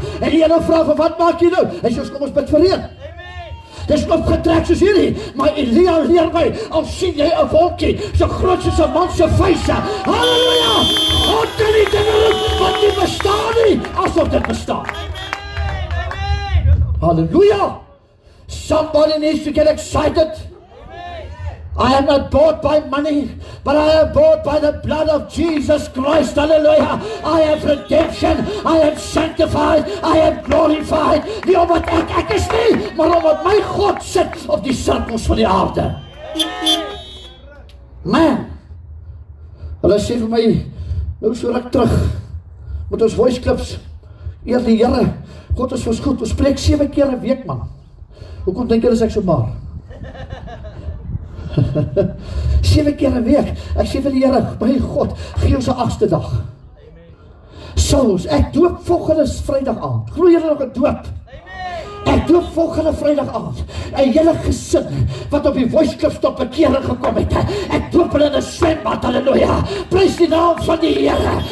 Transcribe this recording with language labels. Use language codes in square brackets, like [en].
[af] En die ene vra van, wat maak jy nou? Hy sê, kom ons bid vir reën. Dis opgetrek soos hierdie, maar Elia leer my, al sien jy 'n wolkie, so groot soos 'n man se vuise. Halleluja! God kan nie dinge wat nie bestaan nie asof dit bestaan. Hallelujah! [en] Somebody needs to get excited. I am not bought by money, but I am bought by the blood of Jesus Christ. Hallelujah. I have redemption. I am sanctified. I am glorified. [af] Nie omdat ek is nie, maar omdat my God sit op die sirkels van die aarde. Man, hulle sê vir my, nou so ruk terug, met ons voice clips, eer die Here, God is ons goed, ons spreek 7 keer 'n week, man. Hoekom dink jy is ek so maar? 7 keer 'n week. Ek sê vir die Here, my God, gee ons 'n 8ste dag. Souls, ek doop volgende Vrydag aand. Glo julle nog 'n doop? Ek doop volgende Vrydag aand. 'n hele gesin wat op die voice clip tot bekering gekom het. Ek doop hulle in 'n swembad. Halleluja. Prys die naam van die Here.